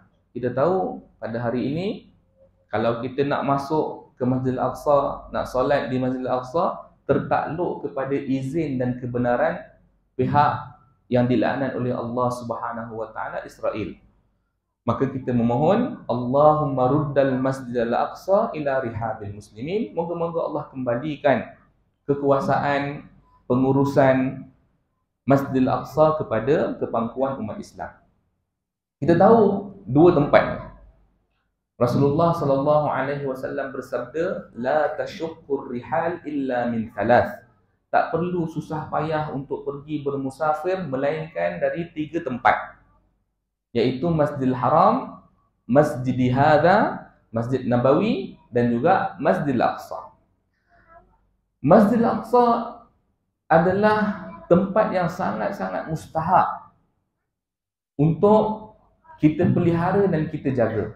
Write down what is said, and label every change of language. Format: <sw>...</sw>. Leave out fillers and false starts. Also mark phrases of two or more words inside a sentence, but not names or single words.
<ms>Kita tahu pada hari ini, kalau kita nak masuk ke Masjidil Aqsa, nak solat di Masjidil Aqsa, tertakluk kepada izin dan kebenaran pihak yang dilaknat oleh Allah</ms> <ar>سبحانه وتعالى,</ar> <ms>Israel. Maka kita memohon,</ms> <ar>اللهم رد المسجد الأقصى إلى رحاب المسلمين.</ar> <ms>Moga-moga Allah kembalikan kekuasaan pengurusan Masjidil Aqsa kepada kepangkuan umat Islam. Kita tahu dua tempat. Rasulullah</ms> <ar>صلى الله عليه وسلم</ar> <ms>bersabda,</ms> <ar>لا تشد الرحال إلا من ثلاث.</ar> <ms>Tak perlu susah payah untuk pergi bermusafir melainkan dari 3 tempat, iaitu Masjidil Haram,</ms> <ar>مسجدي هذا,</ar> <ms>Masjid Nabawi, dan juga Masjidil Aqsa. Masjidil Aqsa adalah tempat yang sangat-sangat mustahak untuk kita pelihara dan kita jaga.</ms>